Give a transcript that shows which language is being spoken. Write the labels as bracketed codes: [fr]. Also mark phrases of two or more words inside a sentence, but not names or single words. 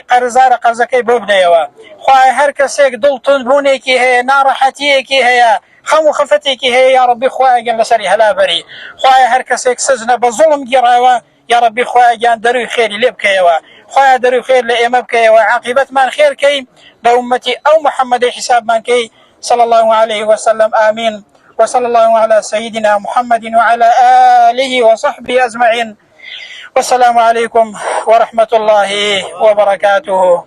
[ckb] قەرزارە قەرزەکەی بۆ بدەیەوە خۆیان هەر کەسێک دڵتوندبوونێکی هەیە ناڕەحەتیەکی هەیە خەم و خەفەتێکی هەیە یا رەبی خۆیان لەسەری هەلابەری خۆیان هەر کەسێک سەجنە بە زوڵم گیڕاوە یا ربی خۆیان دەروی خێری لێ بکەیەوە خۆیان دەروی خێر لە ئێمە بکەیەوە عاقبەتمان خێرکەی بە ئومەتی ئەو محەممەدی حسابمان کەی [ar] صلى الله عليه وسلم آمين وصلى الله على سيدنا محمد وعلى آله وصحبه أجمعين والسلام عليكم ورحمة الله وبركاته.